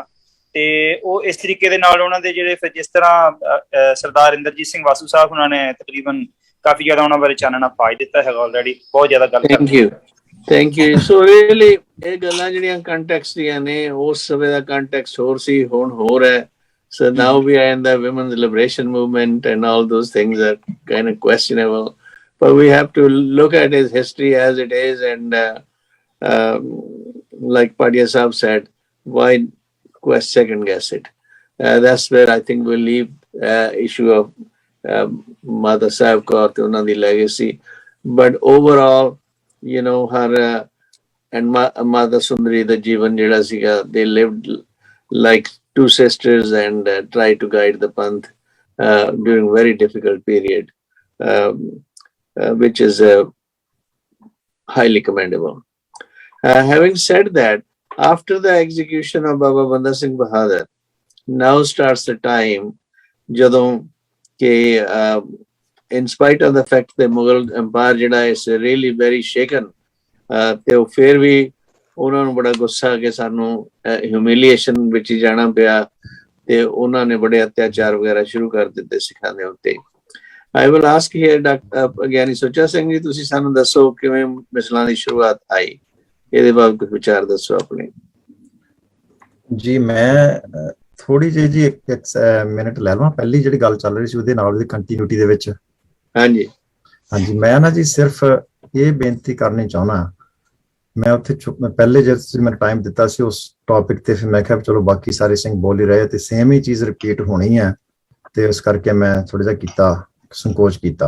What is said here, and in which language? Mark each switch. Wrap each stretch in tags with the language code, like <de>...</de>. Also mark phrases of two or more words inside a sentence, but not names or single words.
<pa>ਤੇ ਉਹ ਇਸ ਤਰੀਕੇ ਦੇ ਨਾਲ ਉਹਨਾਂ ਦੇ ਜਿਹੜੇ ਫਿਰ ਜਿਸ ਤਰ੍ਹਾਂ ਸਰਦਾਰ ਇੰਦਰਜੀਤ ਸਿੰਘ ਵਾਸੂ ਸਾਹਿਬ ਉਹਨਾਂ ਨੇ ਤਕਰੀਬਨ ਕਾਫੀ ਜ਼ਿਆਦਾ ਉਹਨਾਂ ਬਾਰੇ ਚਾਨਣਾ ਪਾ ਦਿੱਤਾ ਹੈਗਾ ਆਲਰੇਡੀ, ਬਹੁਤ ਜ਼ਿਆਦਾ ਗੱਲ</pa> <en>thank you.</en> <pa>ਸੋ ਰੀਅਲੀ ਇਹ ਗੱਲਾਂ ਜਿਹੜੀਆਂ ਕੰਟੈਕਸਟ ਦੀਆਂ ਨੇ, ਉਸ ਸਮੇਂ ਦਾ ਕੰਟੈਕਸਟ ਹੋਰ ਸੀ, ਹੁਣ ਹੋਰ ਹੈ।</pa> <en>So now we are in the women's liberation movement and all those things are kind of questionable. But we have to look at his history as it is, and like Padia Sahib said, why second guess it? That's where I think we'll leave issue of Mata Sahib Kaur</en> <pa>ਤੇ ਉਨ੍ਹਾਂ ਦੀ</pa> <en>legacy. But overall, you know, her and Mata Sundari</en> <pa>ਦਾ ਜੀਵਨ ਜਿਹੜਾ ਸੀਗਾ,</pa> <en>they lived like two sisters and tried to guide the Panth during very difficult period. Which is highly commendable. Having said that, after the execution of Baba Banda Singh Bahadur, now starts the time</en> <pa>ਜਦੋਂ ਕਿ</pa> <en>in spite of the fact that Mughal Empire jada is really very shaken,</en> <pa>ਤੇ ਫਿਰ ਵੀ ਉਹਨਾਂ ਨੂੰ ਬੜਾ ਗੁੱਸਾ ਕਿ ਸਾਨੂੰ ਹਿਊਮਿਲੀਏਸ਼ਨ ਵਿੱਚ ਹੀ ਜਾਣਾ ਪਿਆ, ਤੇ ਉਹਨਾਂ ਨੇ ਬੜੇ ਅਤਿਆਚਾਰ ਵਗੈਰਾ ਸ਼ੁਰੂ ਕਰ ਦਿੱਤੇ ਸਿੱਖਾਂ ਦੇ ਉੱਤੇ।</pa> <en>I will ask here Dr.</en> <pa>ਗਿਆਨੀ ਸੁੱਚਾ ਸਿੰਘ ਜੀ, ਤੁਸੀਂ ਸਾਨੂੰ ਦੱਸੋ ਕਿਵੇਂ ਮਿਸਲਾਂ ਦੀ ਸ਼ੁਰੂਆਤ ਆਈ, ਇਹਦੇ ਬਾਰੇ ਕੁਝ ਵਿਚਾਰ ਦੱਸੋ ਆਪਣੇ। ਜੀ ਮੈਂ ਥੋੜੀ ਜਿਹੀ ਜੀ ਇੱਕ ਮਿੰਟ ਲੈ ਲਵਾਂ। ਪਹਿਲੀ ਜਿਹੜੀ ਗੱਲ ਚੱਲ ਰਹੀ ਸੀ ਉਹਦੇ ਨਾਲ ਦੀ ਕੰਟੀਨਿਊਟੀ ਦੇ ਵਿੱਚ। ਹਾਂਜੀ ਮੈਂ ਨਾ ਜੀ ਸਿਰਫ ਇਹ ਬੇਨਤੀ ਕਰਨੀ ਚਾਹੁੰਦਾ, ਮੈਂ ਉੱਥੇ ਪਹਿਲੇ ਜਦ ਤੁਸੀਂ ਮੈਨੂੰ ਟਾਈਮ ਦਿੱਤਾ ਸੀ ਉਸ ਟੌਪਿਕ ਤੇ, ਫਿਰ ਮੈਂ ਕਿਹਾ ਚਲੋ ਬਾਕੀ ਸਾਰੇ ਸਿੰਘ ਬੋਲ ਹੀ ਰਹੇ ਤੇ ਸੇਮ ਹੀ ਚੀਜ਼ ਰਿਪੀਟ ਹੋਣੀ ਹੈ, ਤੇ ਉਸ ਕਰਕੇ ਮੈਂ ਥੋੜਾ ਜਿਹਾ ਕੀਤਾ, ਸੰਕੋਚ ਕੀਤਾ।</pa>